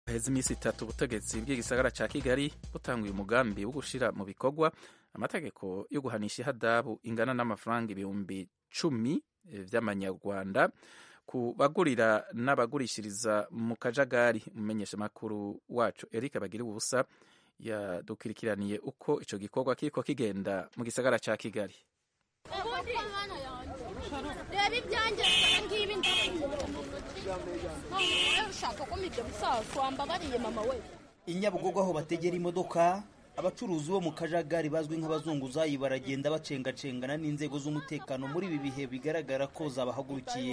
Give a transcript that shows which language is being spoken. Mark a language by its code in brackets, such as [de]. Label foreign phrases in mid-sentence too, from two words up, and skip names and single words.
[rn] heza iminsi 3 ubutegetsi bw'igisagara ca Kigali butanguye umugambi wo gushira mu bikorwa amategeko yo guhanisha ihadabu ingana n'amafaranga 10,000 vy'amanyarwanda ku bagurira n'abagurishiriza mu kajagari. Umumenyesha makuru wacu Eric Bagira ubusa yadukirikiraniye uko ico gikorwa kiriko kigenda mu gisagara ca Kigali. Inyabugogo aho bategera imodoka, abacuruzi bo mu kajagari bazwi nk'abazunguzayi baragenda bacengacengana n'inzego z'umutekano muri ibi bihe bigaragara ko zabahagurukiye.